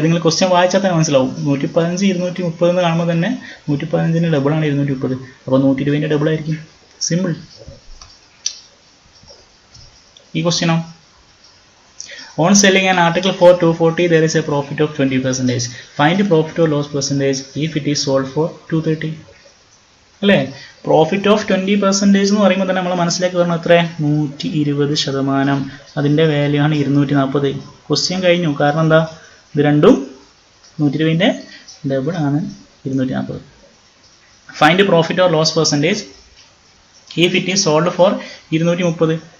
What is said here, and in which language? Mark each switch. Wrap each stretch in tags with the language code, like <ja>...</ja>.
<ml>നിങ്ങൾ ക്വസ്റ്റ്യൻ വായിച്ചാൽ തന്നെ മനസ്സിലാവും. 115 230 എന്ന് കാണുമ്പോൾ തന്നെ 115ൻ്റെ ഡബിളാണ് 230. അപ്പോൾ 120ൻ്റെ ഡബിൾ ആയിരിക്കും. സിമ്പിൾ. ഈ ക്വസ്റ്റ്യനോ?</ml> <en>On selling an article for 240 there is a profit of 20%. Find profit or loss percentage if it is sold for 230.</en> <ml>അല്ലേ?</ml> <en>profit of 20%</en> <ml>എന്ന് പറയുമ്പോൾ തന്നെ നമ്മൾ മനസ്സിലാക്കി പറഞ്ഞാൽ എത്ര? 120%. അതിൻ്റെ വാല്യൂ ആണ് 240. ക്വസ്റ്റ്യൻ കഴിഞ്ഞു. കാരണം എന്താ? ഇത് രണ്ടും 120ൻ്റെ ഡബിൾ ആണ് 240.</ml> <en>Find profit or loss percentage if it is sold for 230.</en>